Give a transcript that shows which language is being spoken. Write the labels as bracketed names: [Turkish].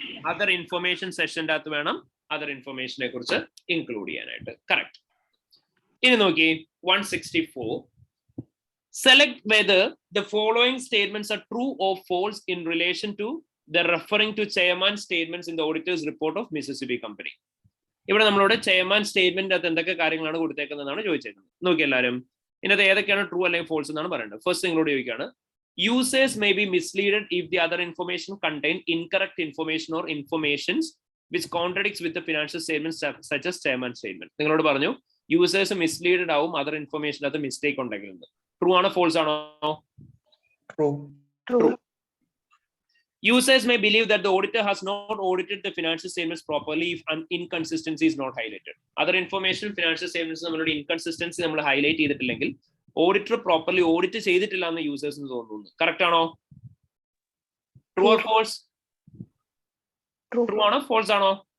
[Malayalam] Other information സെഷന്റെ അകത്ത് വേണം other ഇൻഫർമേഷനെ കുറിച്ച് ഇൻക്ലൂഡ് ചെയ്യാനായിട്ട്. കറക്റ്റ്. ഇനി നോക്കി 164. [English] Select whether the following statements are true or false in relation to the referring to chairman statements in the auditor's report of Mississippi company. [Malayalam] ഇവിടെ നമ്മളോട് chairman statement അത് എന്തൊക്കെ കാര്യങ്ങളാണ് കൊടുത്തേക്കുന്നതാണ് ചോദിച്ചേക്കുന്നത്. നോക്കി എല്ലാവരും ഇതിനകത്ത് ഏതൊക്കെയാണ് ട്രൂ അല്ലെങ്കിൽ ഫോൾസ് എന്നാണ് പറയേണ്ടത്. ഫസ്റ്റ് നിങ്ങളോട് ചോദിക്കുകയാണ്, [English] users may be misleaded if the other information contain incorrect information or informations which contradicts with the financial statements such as chairman statement. [Malayalam] നിങ്ങളോട് പറഞ്ഞു യൂസേഴ്സ് മിസ്ലീഡഡ് ആവും അതർ ഇൻഫർമേഷൻ അത് മിസ്റ്റേക്ക് ഉണ്ടെങ്കിൽ. ട്രൂ ആണോ ഫോൾസ് ആണോ? [English] True. Users may believe that the auditor has not audited the financial statements properly if an inconsistency is not highlighted. [Malayalam] Other information financial statements നമ്മളുടെ inconsistency നമ്മൾ highlight ചെയ്തിട്ടില്ലെങ്കിൽ auditor properly audit ചെയ്തിട്ടില്ല എന്ന് യൂസേഴ്സിന് തോന്നുന്നു. Correct ആണോ? True or false? True ആണോ false ആണോ?